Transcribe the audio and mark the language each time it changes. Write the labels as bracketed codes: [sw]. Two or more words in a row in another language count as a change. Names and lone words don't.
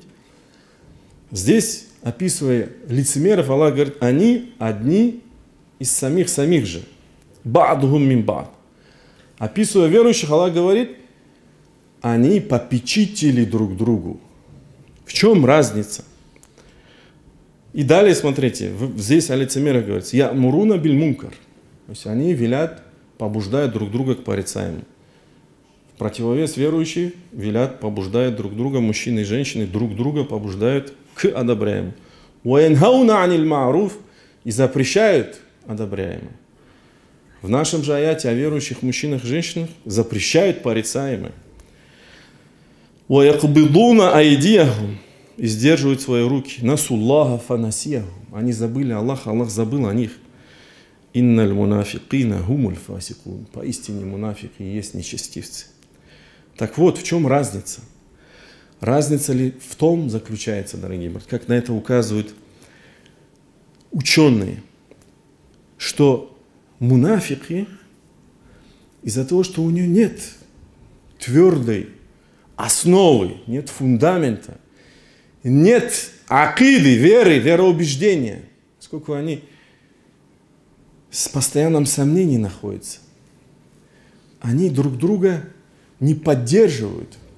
[ru] Здесь, описывая лицемеров, Аллах говорит: они одни из самих же. [ar] بعضهم من بعض. [ru] Описывая верующих, Аллах говорит: они попечители друг другу. В чем разница? И далее, смотрите, здесь о лицемерах говорится: [ar] «يأمرون بالمنكر». [ru] То есть они велят, побуждают друг друга к порицаемому. В противовес верующие велят, побуждают друг друга, мужчины и женщины друг друга побуждают к одобряемому. [ar] «وينهون عن المعروف», [ru] и запрещают одобряемому. В нашем же аяте о верующих мужчинах и женщинах запрещают порицаемое. [ar] «ويقبضون أيديهم», [ru] и сдерживают свои руки. [ar] «نسوا الله فنسيهم», [ru] они забыли Аллаха, Аллах забыл о них. [ar] «إن المنافقين هم الفاسقون», [ru] поистине мунафики есть нечестивцы. Так вот, в чем разница? Разница ли в том заключается, дорогие братья, как на это указывают ученые, что мунафики из-за того, что у нее нет твердой основы, нет фундамента, нет акиды, веры, вероубеждения, сколько они с постоянным сомнением находятся, они друг друга не поддерживают.